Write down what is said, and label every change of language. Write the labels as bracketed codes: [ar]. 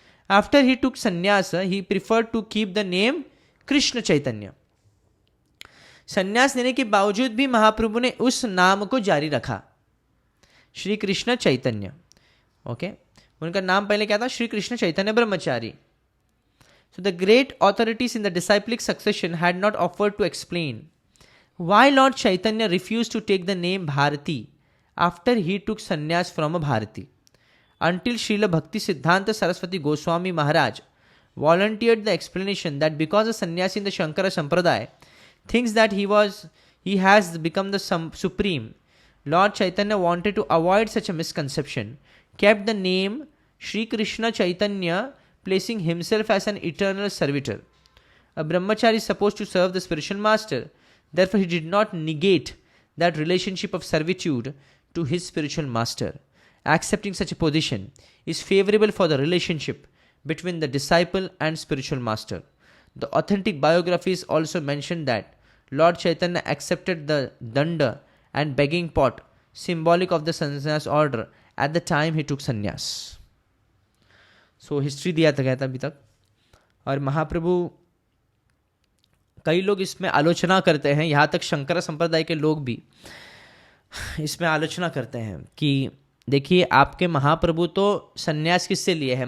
[en] After he took sannyas, he preferred to keep the name Krishna Chaitanya. [hi] संन्यास लेने के बावजूद भी महाप्रभु ने उस नाम को जारी रखा, श्री कृष्ण चैतन्य। ओके, उनका नाम पहले क्या था? श्री कृष्ण चैतन्य ब्रह्मचारी। [en] So the great authorities in the disciplic succession had not offered to explain why Lord Chaitanya refused to take the name Bharati after he took sannyas from a Bharati, until Srila Bhakti Siddhanta Saraswati Goswami Maharaj volunteered the explanation that because a sannyasi in the Shankara Sampradaya thinks that he has become the supreme, Lord Chaitanya wanted to avoid such a misconception, kept the name Shri Krishna Chaitanya, placing himself as an eternal servitor. A brahmachari is supposed to serve the spiritual master. Therefore, he did not negate that relationship of servitude to his spiritual master. Accepting such a position is favorable for the relationship between the disciple and spiritual master. The authentic biographies also mention that Lord Chaitanya accepted the danda and begging pot, symbolic of the sannyas order, at the time he took sannyas. [hi] So history दिया था, गया था अभी तक। और महाप्रभु, कई लोग इसमें आलोचना करते हैं, यहाँ तक शंकर संप्रदाय के लोग भी इसमें आलोचना करते हैं कि देखिए, आपके महाप्रभु तो सन्यास किससे लिए हैं?